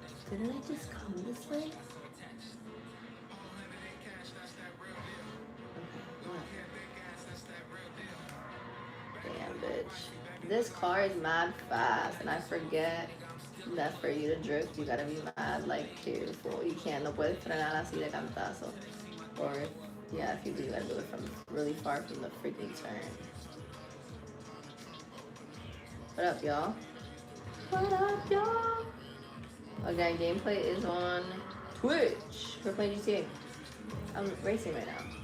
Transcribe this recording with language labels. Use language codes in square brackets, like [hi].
[en] Didn't I just come this way? Okay, damn, bitch. This car is mad fast, and I forget that for you to drift, you gotta be mad, like, careful. You can't, [es] no puedes frenar así de cantazo. [en] Or, yeah, if you do, you gotta do it from really far from the freaking turn. What up, y'all? What up, y'all? Again, gameplay is on Twitch. We're playing GTA. I'm racing right now.